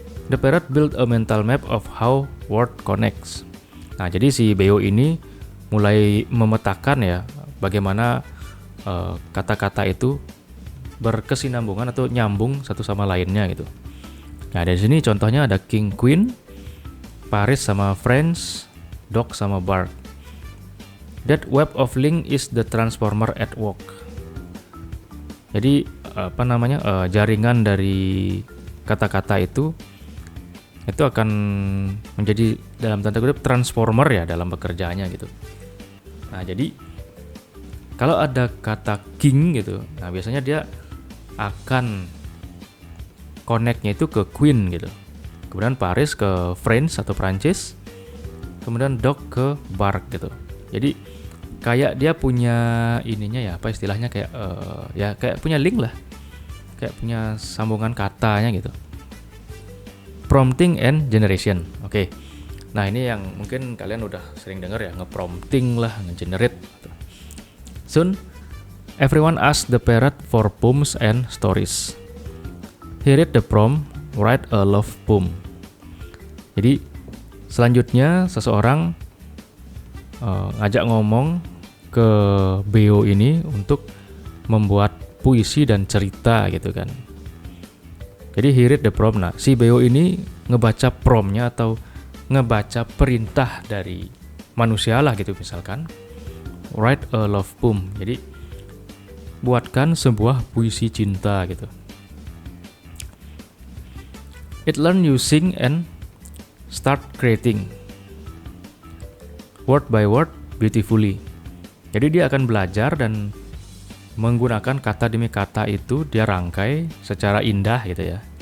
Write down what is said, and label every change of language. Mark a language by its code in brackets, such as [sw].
[en] The parrot built a mental map of how word connects. [id] Nah, jadi si BO ini mulai memetakan ya bagaimana kata-kata itu berkesinambungan atau nyambung satu sama lainnya gitu. Nah, dari sini contohnya ada king queen, Paris sama friends, dog sama bark. [en] That web of link is the transformer at work. [id] Jadi jaringan dari kata-kata itu akan menjadi dalam tanda kutip transformer ya dalam pekerjaannya gitu. Nah, jadi kalau ada kata king gitu, nah biasanya dia akan connect-nya itu ke queen gitu. Kemudian Paris ke France atau Prancis. Kemudian dog ke bark gitu. Jadi kayak dia punya ininya ya, apa istilahnya kayak kayak punya link lah. Kayak punya sambungan katanya gitu. [en] Prompting and generation. [id] Oke. Nah, ini yang mungkin kalian udah sering dengar ya, nge-prompting lah, nge-generate. [en] Soon, everyone asked the parrot for poems and stories. He read the prompt, write a love poem. [id] Jadi, selanjutnya seseorang ngajak ngomong ke BO ini untuk membuat puisi dan cerita gitu kan. Jadi [en] he read the prompt. [id] Nah, si BO ini ngebaca promptnya atau ngebaca perintah dari manusia lah gitu misalkan. [en] Write a love poem. [id] Jadi buatkan sebuah puisi cinta gitu. [en] It learn using and start creating word by word beautifully. [id] Jadi dia akan belajar dan menggunakan kata demi kata itu dia rangkai secara indah gitu ya.